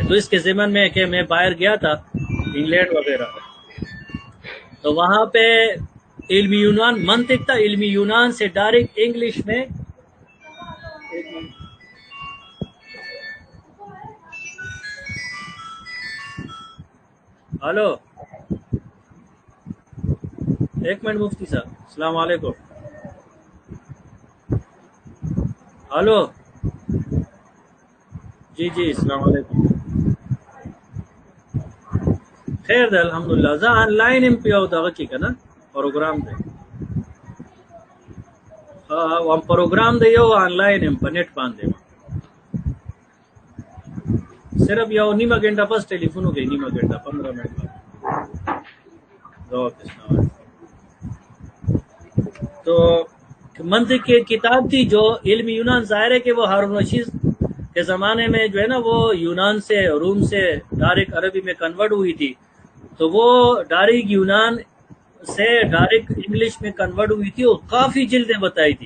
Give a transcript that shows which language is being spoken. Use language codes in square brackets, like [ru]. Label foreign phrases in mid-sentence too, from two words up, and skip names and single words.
[ur] تو اس کے ضمن میں کہ میں باہر گیا تھا انگلینڈ وغیرہ, تو وہاں پہ علمی یونان منطق تھا, علمی یونان سے ڈائریکٹ انگلش میں ہلو ایک منٹ مفتی صاحب, [ar] السلام علیکم. [ur] ہلو جی [ar] السلام علیکم. [ps] خیر ده الحمدللہ. زه آنلاین ام پیو دغه کې کنه پروګرام دی, هم پروګرام دی یو آنلاین ام په نت باندې, صرف یو نیمه غنټه پس ټلیفون وکړي, نیمه غنټه 15 منټ بعد. [ur] تو منطق کی کتاب تھی جو علم یونان, ظاہر ہے کہ وہ ہارون رشید کے زمانے میں جو ہے نا وہ یونان سے روم سے ڈائریکٹ عربی میں کنورٹ ہوئی تھی, تو وہ ڈائریکٹ یونان سے ڈائریکٹ انگلش میں کنورٹ ہوئی تھی, اور کافی جلدیں بتائی تھی.